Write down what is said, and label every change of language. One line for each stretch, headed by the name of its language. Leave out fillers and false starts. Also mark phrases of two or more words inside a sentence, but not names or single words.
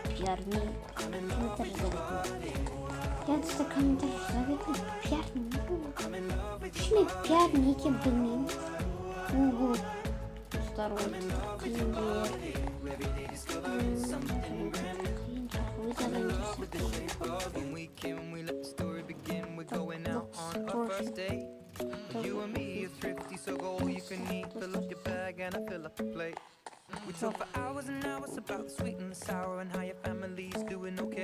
Kazakh: комментарий жаза я достар комментарий жаза бердім пиар шынымен пиар не екенін білмеймін google достар қиын
English: You and me are thrifty, so go all you can eat. Fill up your bag and I fill up the plate. We talk for hours and hours about the sweet and the sour and how your family's doing okay.